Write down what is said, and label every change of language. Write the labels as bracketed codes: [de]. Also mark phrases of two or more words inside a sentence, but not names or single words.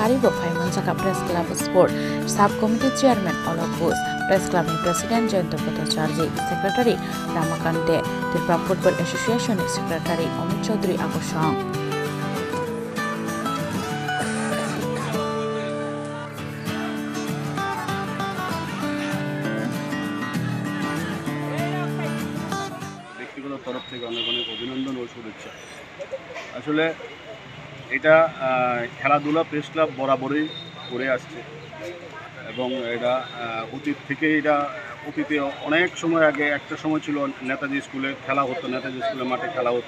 [trp] कारिबो फाइमान जाका [en] press club sport sub committee chairman [trp] अलक घोष [en] press club [trp] नि प्रेसिडेंट जयंत भट्टाचार्य सेक्रेटारी रामाकांते त्रिपुरा [en] football association [trp] नि सेक्रेटारी अमित चौधरी आगोशं [bn] तरफ থেকে অনেক অনেক অভিনন্দন ও শুভেচ্ছা। আসলে এটা খেলাধুলা প্রেস ক্লাব বরাবরই করে আসছে এবং এটা অতীত থেকে এটা অতীতে অনেক সময় আগে একটা সময় ছিল নেতাজি স্কুলে খেলা হতো, নেতাজি স্কুলের মাঠে খেলা হতো।